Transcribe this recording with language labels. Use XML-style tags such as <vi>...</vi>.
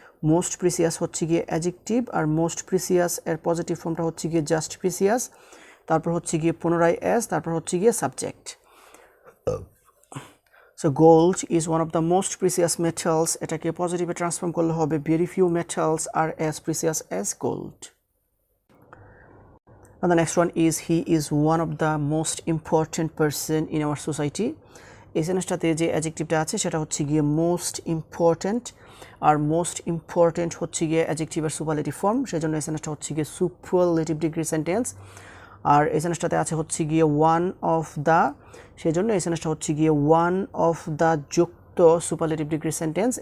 <bn>Most precious হচ্ছে গিয়ে adjective, আর most precious এর পজিটিভ ফর্মটা হচ্ছে গিয়ে জাস্ট প্রিসিয়াস, তারপর হচ্ছে গিয়ে পুনরায় অ্যাজ, তারপর হচ্ছে গিয়ে subject.</bn> <en>so gold is one of the most precious metals,</en> <bn>এটাকে পজিটিভে ট্রান্সফর্ম করলে হবে</bn> <en>Very few metals are as precious as gold. And the next one is he is one of the most important person in our society.</en> <bn>এই সেন্টেন্সটাতে যে অ্যাডজেক্টিভটা আছে সেটা হচ্ছে গিয়ে most important, আর most important হচ্ছে গিয়ে অ্যাডজেক্টিভের সুপারলেটিভ ফর্ম, সেজন্য এই সেন্টেন্সটা হচ্ছে গিয়ে সুপারলেটিভ ডিগ্রি সেন্টেন্স। আর এই সেন্টেন্সটাতে আছে হচ্ছে গিয়ে ওয়ান অফ দ্য, সেজন্য এই সেন্টেন্সটা হচ্ছে গিয়ে ওয়ান অফ দ্য যুক্ত সুপারলেটিভ ডিগ্রি সেন্টেন্স।</bn>